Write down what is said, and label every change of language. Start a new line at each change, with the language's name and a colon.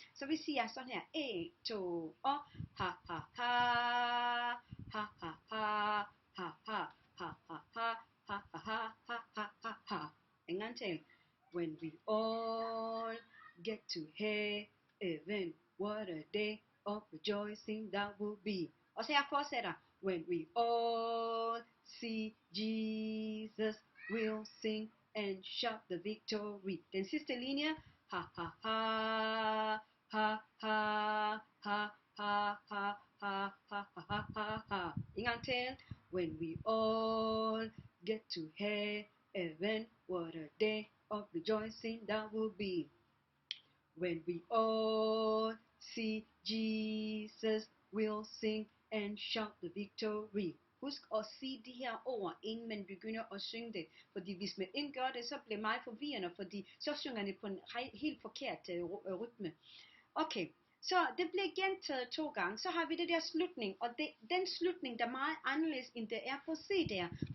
Danish: Så vi siger sådan her, 1, 2, og ha ha ha, ha ha ha, ha ha ha ha ha, ha ha ha ha ha ha ha. En gang til.
English: When we all get to heaven, what a day of rejoicing that will be.
Danish: Og så jeg fortsætter.
English: When we all see Jesus, we'll sing and shout the victory.
Danish: Den sidste linje. Ha ha ha, ha ha ha, ha ha ha, ha ha ha ha. En gang til.
English: When we all get to heaven, what a day of rejoicing that will be. When we all see Jesus, we'll sing and shout the victory.
Danish: Husk at sige de her ord, inden man begynder at synge det. Fordi hvis man ikke gør det, så bliver det meget forvirrende, fordi så synger det på en helt forkert rytme. Okay, så det bliver gentaget 2 gange. Så har vi det der slutning, og den slutning, der er meget anderledes, end det er på CD'er.